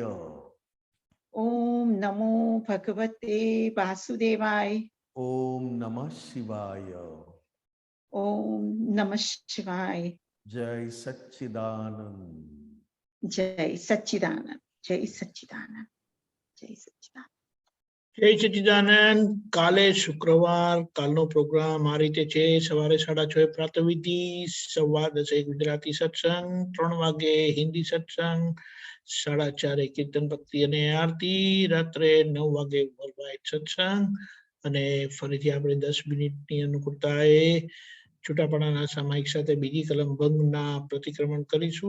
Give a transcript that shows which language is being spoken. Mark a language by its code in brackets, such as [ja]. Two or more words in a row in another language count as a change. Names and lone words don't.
[sa] ओम नमो भगवते वासुदेवाय। ओम नमः शिवाय। ओम नमः शिवाय। जय सच्चिदानंद। जय सच्चिदानंद। जय सच्चिदानंद। जय सच्चिदानंद। [gu] જય સચ્ચિદાનંદ. કાલે શુક્રવાર, કાલનો પ્રોગ્રામ આ રીતે છે. સવારે 6:30 પ્રાતઃવિધિ, 10:15 ગુજરાતી સત્સંગ, 3 વાગે હિન્દી સત્સંગ, 4:30 કીર્તન ભક્તિ અને આરતી, રાત્રે 9 વાગે વર્લ્ડ સત્સંગ અને ફરીથી આપણે 10 મિનિટની અનુકૂળતાએ છૂટાપડાના સામાયિક સાથે બીજી કલમ ભંગના પ્રતિક્રમણ કરીશું.